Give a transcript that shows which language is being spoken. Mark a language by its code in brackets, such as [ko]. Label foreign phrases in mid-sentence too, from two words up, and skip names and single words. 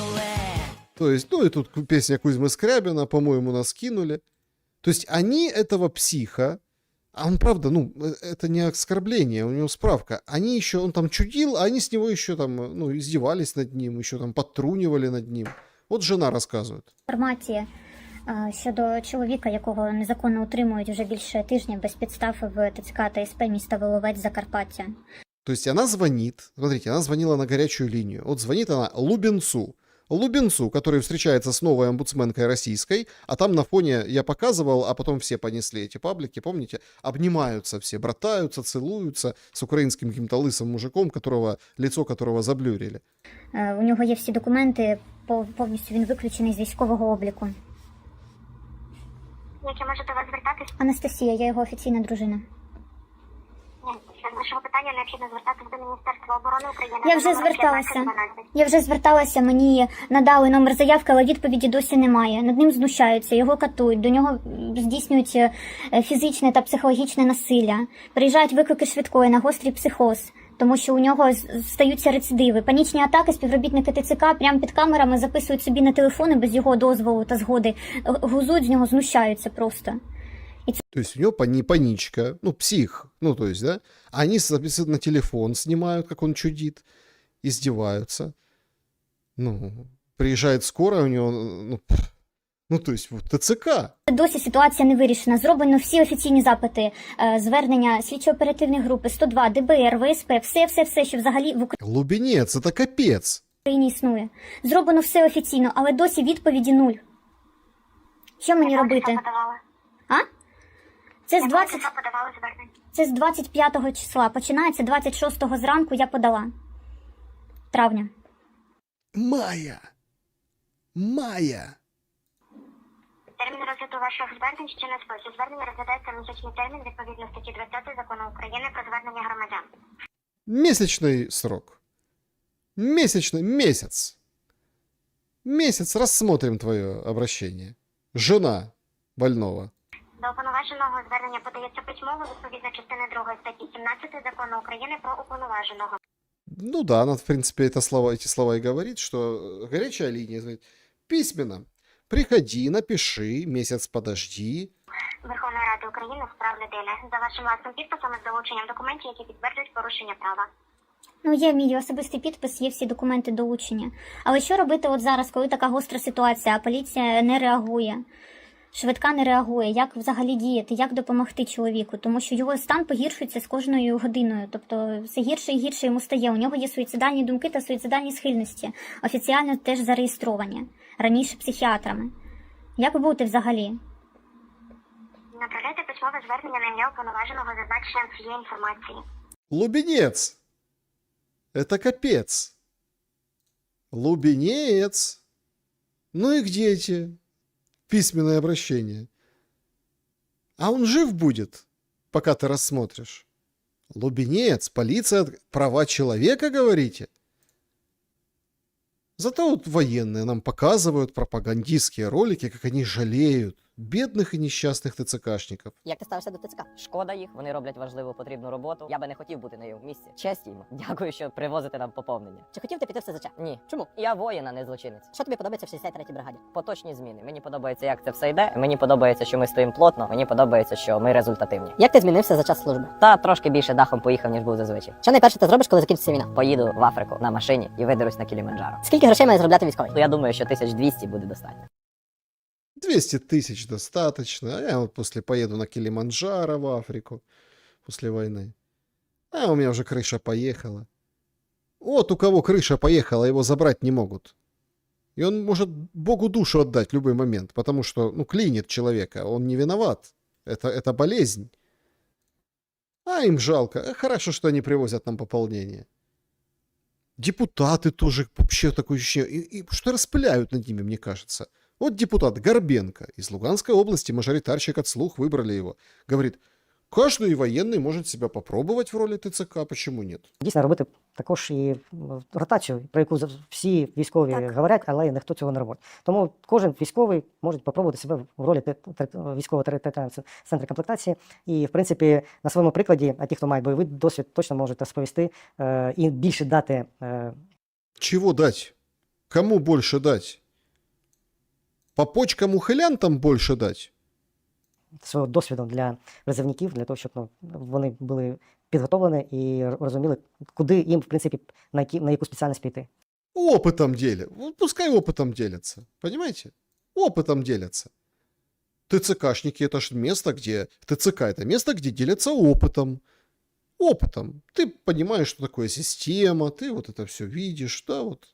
[ru] То есть, ну и тут песня Кузьмы Скрябина, по-моему, нас кинули. То есть они этого психа, а он, правда, ну, это не оскорбление, у него справка. Они еще, он там чудил, а они с него еще там, ну, издевались над ним, еще там подтрунивали над ним. Вот жена розказує. [uk] Інформація щодо чоловіка, якого незаконно утримують вже більше тижня без підстав в ТЦК та СП міста Воловець, Закарпаття. [ru] То есть она звонит, смотрите, она звонила на горячую линию. Вот звонит она Лубенцу, который встречается с новой омбудсменкой российской, а там на фоне я показывал, а потом все понесли эти паблики, помните, обнимаются все, братаются, целуются с украинским каким-то лысым мужиком, лицо которого заблюрили. [uk] У нього є всі документи, повністю він виключений з військового обліку. Як я можу до вас звертатись? Анастасія, я його офіційна дружина. З вашого питання необхідно звертатись до Міністерства оборони України. Я вже зверталася, мені надали номер заявки, але відповіді досі немає. Над ним знущаються, його катують, до нього здійснюють фізичне та психологічне насилля. Приїжджають виклики швидкої на гострий психоз, тому що у нього стаються рецидиви. Панічні атаки співробітники ТЦК прямо під камерами записують собі на телефони без його дозволу та згоди, глузують з нього, знущаються просто. [ru] То есть у него паничка, ну, псих, ну, то есть, да, они записывают на телефон, снимают, как он чудит, издеваются. Ну, приезжает скорая, у него, ну, то есть, вот, ТЦК. [uk] Досі ситуація не вирішена. Зроблено всі офіційні запити, звернення слідчо-оперативної групи, 102, ДБР, ВСП, все, що взагалі в Лубенець, це капець. Україні існує. Зроблено все офіційно, але досі відповіді нуль. Що мені робити? А? Це з 25 числа. Починається 26 зранку я подала. Травня. Майя. Термін розгляду ваших звернень ще не сплив. Звернення розглядається місячний термін відповідно статті 20 Закону України про звернення громадян. [ru] Месячный срок. Месяц. Месяц рассмотрим твое обращение. Жена больного. [uk] До уповноваженого звернення подається письмово відповідно частини 2 статті 17 Закону України про уповноваженого. [ru] Ну да, она, в принципе, эти слова и говорит, что горячая линия говорит, письменно. Приходи, напиши, месяц подожди. [uk] Верховної Ради України з прав людини. За вашим власним підписом з долученням документів, які підтверджують порушення права. Ну, є мій особистий підпис, є всі документи долучення. Але що робити от зараз, коли така гостра ситуація, а поліція не реагує? Швидка не реагує, як взагалі діяти, як допомогти чоловіку, тому що його стан погіршується з кожною годиною, тобто все гірше і гірше йому стає, у нього є суїцидальні думки та суїцидальні схильності, офіційно теж зареєстровані, раніше психіатрами. Як бути взагалі? Направляйте письмове звернення на ім'я уповноваженого зазначенням цієї інформації. [ru] Лубенец. Это капец. Лубенец. Ну и где эти? Письменное обращение. А он жив будет, пока ты рассмотришь. Лубенец, полиция, права человека, говорите? Зато вот военные нам показывают пропагандистские ролики, как они жалеют [uk] бідних і нещасних ТЦКшників. Як ти ставишся до ТЦК? Шкода їх, вони роблять важливу, потрібну роботу. Я би не хотів бути на їх місці. Честь їм. Дякую, що привозите нам поповнення. Чи хотів ти піти в СЗЧ? Ні. Чому? Я воїн, а не злочинець. Що тобі подобається в 63-й бригаді? Поточні зміни. Мені подобається, як це все йде. Мені подобається, що ми стоїмо плотно. Мені подобається, що ми результативні. Як ти змінився за час служби? Та трошки більше дахом поїхав, ніж був зазвичай. Що найперше ти зробиш, коли закінчиться війна? Поїду в Африку на машині і видерусь на Кіліманджаро. Скільки грошей має заробляти військовий? Я думаю, що 1200 буде достатньо. [ru] 200 тысяч достаточно. А я вот после поеду на Килиманджаро в Африку после войны. А у меня уже крыша поехала. Вот у кого крыша поехала, его забрать не могут. И он может Богу душу отдать в любой момент, потому что, ну, клинит человека, он не виноват. Это болезнь. А им жалко. Хорошо, что они привозят нам пополнение. Депутаты тоже вообще такое ощущение. И что распыляют над ними, мне кажется. Вот депутат Горбенко из Луганской области, мажоритарщик от слух, выбрали его. Говорит, Каждый военный может себя попробовать в роли ТЦК, почему нет? [uk] Дійсно, робити також і ротацію, про яку всі військові говорять, але ніхто цього не робить. Тому кожен військовий може попробувати себе в ролі військового територіального центру комплектації. І, в принципі, на своєму прикладі, а ті, хто має бойовий досвід, точно можуть розповісти і більше дати. [ru] Чего дать? Кому больше дать? По почкам ухилянтам больше дать? [uk] Свого досвіду для призовників, для того, щоб вони були підготовлені і розуміли, куди їм, в принципі, на яку спеціальність піти. [ru] Опытом делят. Вот пускай опытом делятся. Понимаете? Опытом делятся. ТЦКшники это ж место, где... ТЦК это место, где делятся опытом. Опытом. Ты понимаешь, что такое система, ты вот это все видишь, да, вот.